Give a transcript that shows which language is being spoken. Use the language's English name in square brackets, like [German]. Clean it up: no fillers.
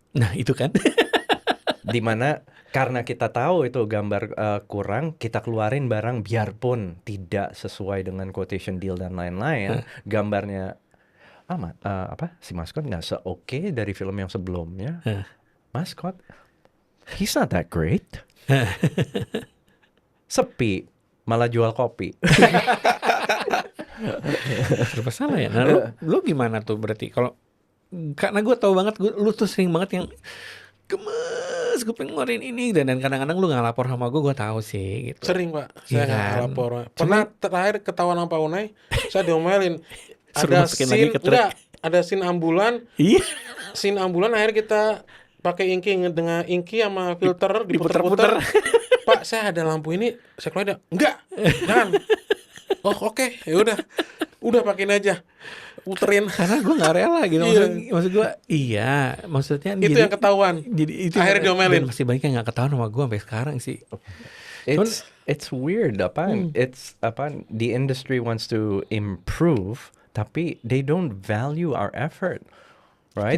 [Indonesian] Nah itu kan. Dimana karena kita tahu itu gambar kurang, kita keluarin barang biarpun tidak sesuai dengan quotation deal dan lain-lain, gambarnya si maskot nggak se-oke dari film yang sebelumnya. [English] Maskot, he's not that great. [Indonesian] Sepi, malah jual kopi. Serba salah ya. Nah lu gimana tuh berarti? Kalau karena gue tahu banget, lu tuh sering banget yang gemes, gue pengen ngeluarin ini, dan kadang-kadang lu nggak lapor sama gue tahu sih gitu. Sering Pak, saya nggak lapor. Pernah terakhir ketahuan sama Pak Unai, saya diomelin. Ada scene ambulan. Scene ambulan akhirnya kita pakai inki dengan inki sama filter diputer-puter. Pak, saya ada lampu ini, saya keluarin. Enggak, jangan. Oh oke, ya udah pakein aja. puterin. Karena gue nggak rela gitu. Maksud gue, iya, maksudnya Itu yang ketahuan. Jadi itu Akhirnya diomelin. dan masih banyak yang nggak ketahuan sama gue sampai sekarang sih. Cuman, [English] It's weird it's the industry wants to improve [Indonesian] tapi [English] they don't value our effort, right?